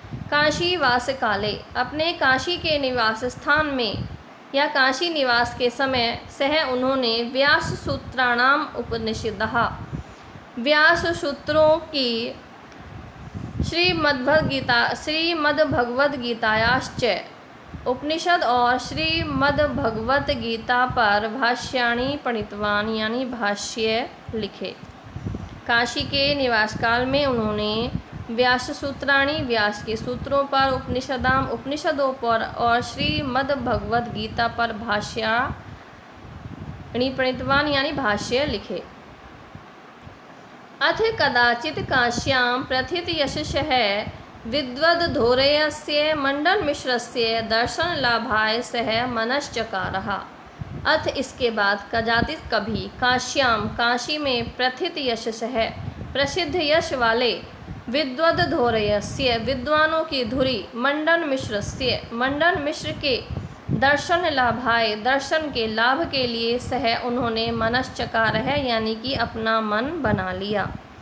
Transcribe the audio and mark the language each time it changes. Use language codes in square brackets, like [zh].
[sa] काशीवास काले [hi] अपने काशी के निवास स्थान में या काशी निवास के समय सह उन्होंने [sa] व्यास सूत्राणाम उपनिषदः [hi] व्यास सूत्रों की श्रीमद्भगवद्गीतायाश्च उपनिषद और श्रीमद्भगवत गीता पर [sa] भाष्याणि प्रणीतवान [hi] यानी भाष्य लिखे। काशी के निवास काल में उन्होंने [sa] व्यास सूत्राणि [hi] व्यास के सूत्रों पर, उपनिषदाम उपनिषदों पर और श्रीमद्भगवत गीता पर [sa] भाष्याणि प्रणीतवान [hi] यानी भाष्य लिखे। [sa] अथ कदाचित् काश्यां प्रथित यशसः विद्वद्धोरेयस्य मंडनमिश्रस्य दर्शनलाभाय सह मनश्चकारः। [hi] अथ इसके बाद कदाचित कभी काश्याम काशी में [sa] प्रथित यशसः [hi] प्रसिद्ध यश वाले, विद्वद्धोरेयस्य विद्वानों की धुरी, मंडनमिश्रस्य मंडन मिश्र के [sa] दर्शन लाभाय [hi] दर्शन के लाभ के लिए सह उन्होंने मनश्चकार है यानी कि अपना मन बना लिया।